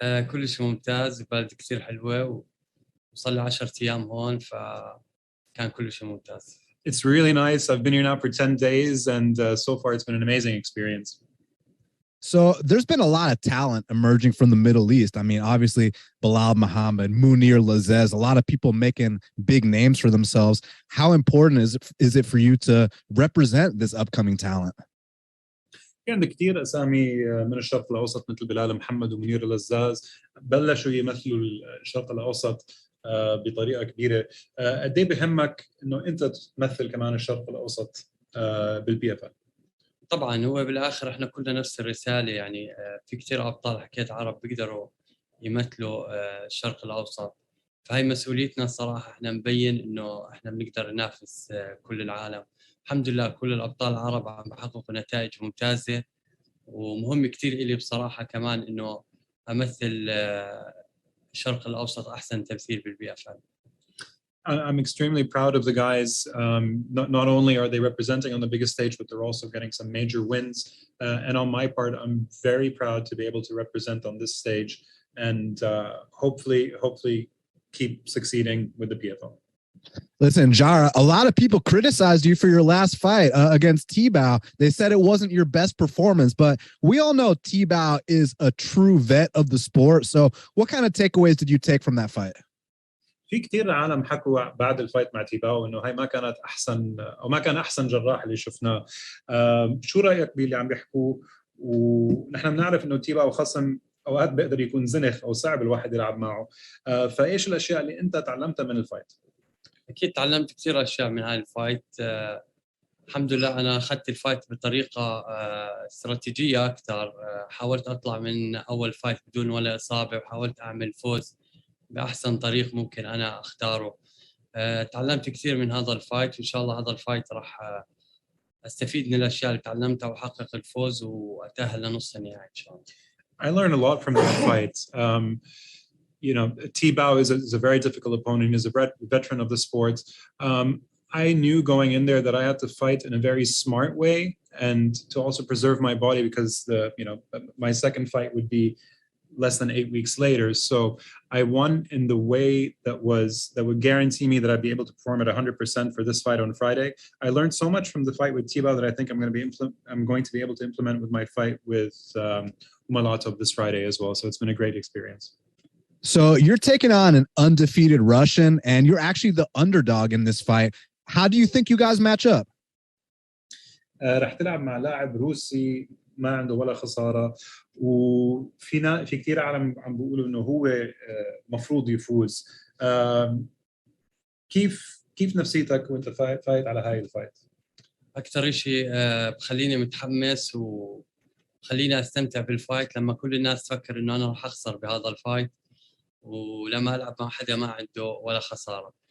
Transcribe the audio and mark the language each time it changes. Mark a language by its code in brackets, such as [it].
[ar] كل شيء ممتاز، بلد كثير حلوه، وصار لي 10 ايام هون فكان كل شيء ممتاز. [en] It's really nice. I've been here now for 10 days, and so far it's been an amazing experience. So there's been a lot of talent emerging from the Middle East. I mean, obviously, Bilal Muhammad, Munir Lazez, a lot of people making big names for themselves. How important is it for you to represent this upcoming talent? [ar] في عندك كثير اسامي من الشرق الاوسط مثل بلال محمد ومنير الزاز بلشوا يمثلوا الشرق الاوسط بطريقه كبيره. قد ايه بهمك انه انت تمثل كمان الشرق الاوسط بالبي اف ال؟ طبعا هو بالاخر احنا كلنا نفس الرساله، يعني في كثير ابطال حكيت عرب بيقدروا يمثلوا الشرق الاوسط، فهي مسؤوليتنا الصراحه. احنا نبين انه احنا بنقدر ننافس كل العالم. الحمد لله كل الابطال العرب عم بحققوا نتائج ممتازه، ومهم كثير إلي بصراحه كمان انه امثل الشرق الاوسط احسن تمثيل بالبي اف ال. [en] I'm extremely proud of the guys. Not only are they representing on the biggest stage, but they're also getting some major wins. And on my part, I'm very proud to be able to represent on this stage and hopefully keep succeeding with the PFL. Listen, Jarrah, a lot of people criticized you for your last fight against T-Bow. They said it wasn't your best performance, but we all know T-Bow is a true vet of the sport. So what kind of takeaways did you take from that fight? [ar] في كثير عالم حكوا بعد الفايت مع تيباو انه هاي ما كانت احسن او ما كان احسن جراح اللي شفناه. شو رايك باللي عم بيحكوا؟ ونحن بنعرف انه تيباو خصم اوقات بيقدر يكون زنخ او صعب الواحد يلعب معه. فايش الاشياء اللي انت تعلمتها من الفايت؟ اكيد تعلمت كثير اشياء من هاي الفايت. الحمد لله انا اخذت الفايت بطريقه استراتيجيه اكثر. حاولت اطلع من اول فايت بدون ولا اصابه، وحاولت اعمل فوز باحسن طريق ممكن انا اختاره. تعلمت كثير من هذا الفايت، وان شاء الله هذا الفايت راح استفيد من الاشياء اللي تعلمتها واحقق الفوز واتاهل لنص النهائي ان شاء الله. [en] I learned a lot from that fight. You know, T-Bow is a very difficult opponent. He's a veteran of the sport. I knew going in there that I had to fight in a very smart way and to also preserve my body because my second fight would be less than 8 weeks later. So I won in the way that would guarantee me that I'd be able to perform at 100% for this fight on Friday. I learned so much from the fight with T-Bow that I think I'm going to be able to implement with my fight with Umalatov this Friday as well. So it's been a great experience. So you're taking on an undefeated Russian, and you're actually the underdog in this fight. How do you think you guys match up? [ar] رح تلعب مع لاعب روسي ما عنده ولا خساره، وفي كثير عالم عم بيقولوا انه هو مفروض يفوز. كيف نفسيتك وانت فايت على هاي الفايت؟ اكثر شيء بخليني متحمس وخليني استمتع بالفايت لما كل الناس تفكر انه انا راح اخسر بهذا الفايت، ولما العب مع حدا ما عنده ولا خساره.